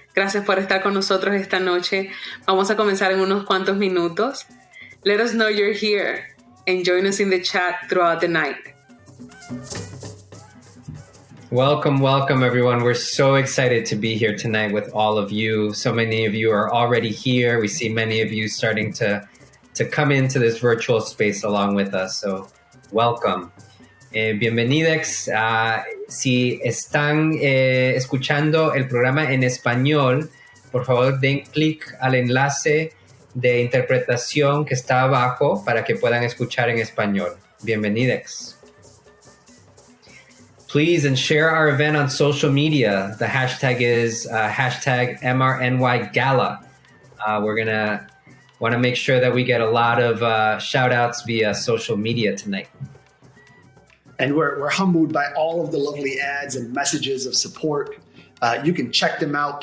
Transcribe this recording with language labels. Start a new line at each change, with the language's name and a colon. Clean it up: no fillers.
Spanish: Gracias por estar con nosotros esta noche. Vamos a comenzar en unos cuantos minutos.
English: Let us know you're here and join us in the chat throughout the night. Welcome, welcome, everyone. We're so excited to be here tonight with all of you. So many of you are already here. We see many of you starting to come into this virtual space along with us. So welcome.
Spanish: Bienvenidos. Si están escuchando el programa en español, por favor den clic al enlace de interpretación que está abajo para que puedan escuchar en español. Bienvenidos.
English: Please and share our event on social media. The hashtag is hashtag MRNY Gala. We're gonna want to make sure that we get a lot of shout outs via social media tonight. And we're humbled by all of the lovely ads and messages of support. You can check them out.